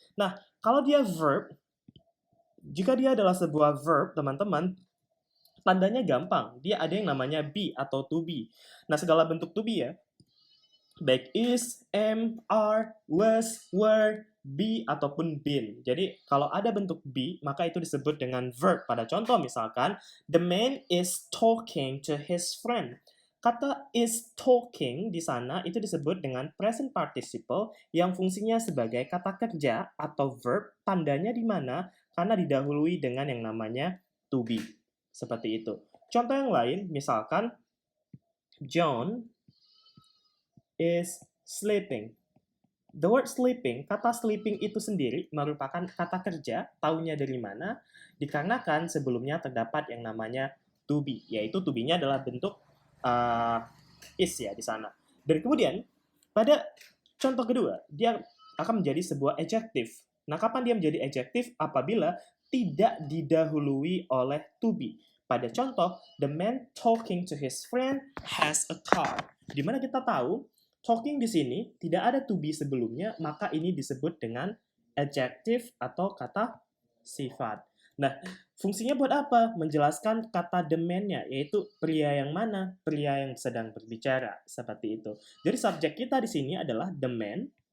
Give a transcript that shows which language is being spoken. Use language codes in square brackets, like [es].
[id] Nah, kalau dia verb, jika dia adalah sebuah verb, teman-teman, tandanya gampang. Dia ada yang namanya be atau to be. Nah, segala bentuk to be ya, baik is, am, are, was, were, be, ataupun been. Jadi, kalau ada bentuk be, maka itu disebut dengan verb. Pada contoh misalkan, [en] the man is talking to his friend. [id] Kata is talking di sana itu disebut dengan present participle yang fungsinya sebagai kata kerja atau verb, tandanya di mana? Karena didahului dengan yang namanya to be. Seperti itu. Contoh yang lain, misalkan [en] John is sleeping. The word sleeping, [id] kata sleeping itu sendiri merupakan kata kerja, taunya dari mana? Dikarenakan sebelumnya terdapat yang namanya to be, yaitu to be-nya adalah bentuk is ya di sana. Dan kemudian, pada contoh kedua, dia akan menjadi sebuah adjective. Nah, kapan dia menjadi adjective? Apabila tidak didahului oleh to be. Pada contoh, [en] the man talking to his friend has a car. [id] Di mana kita tahu talking di sini tidak ada to be sebelumnya, maka ini disebut dengan adjective atau kata sifat. Nah, fungsinya buat apa? Menjelaskan kata the man-nya, yaitu pria yang mana? Pria yang sedang berbicara, seperti itu. Jadi subjek kita di sini adalah the man.